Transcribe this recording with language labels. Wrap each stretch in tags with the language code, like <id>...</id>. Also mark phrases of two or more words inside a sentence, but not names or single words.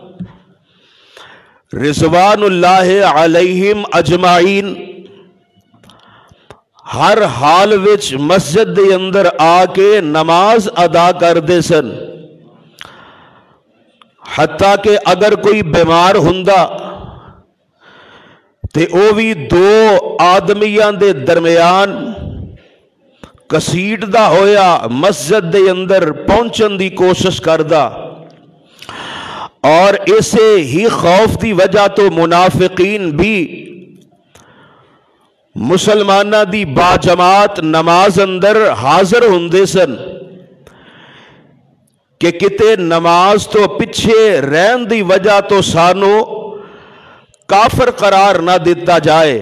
<pa>رضوان اللہ علیہم اجمعین ہر حال وچ مسجد دے اندر آ کے نماز ادا کردے سن، حتیٰ کہ اگر کوئی بیمار ہوندا تے او بھی دو آدمیاں دے درمیان کسیٹ دا ہویا مسجد دے اندر پہنچن دی کوشش کردا، اور اسے ہی خوف دی وجہ تو منافقین بھی مسلمانہ دی باجماعت نماز اندر حاضر ہوندے سن کہ کتے نماز تو پیچھے رہن دی وجہ تو سانو کافر قرار نہ دیتا جائے۔</pa>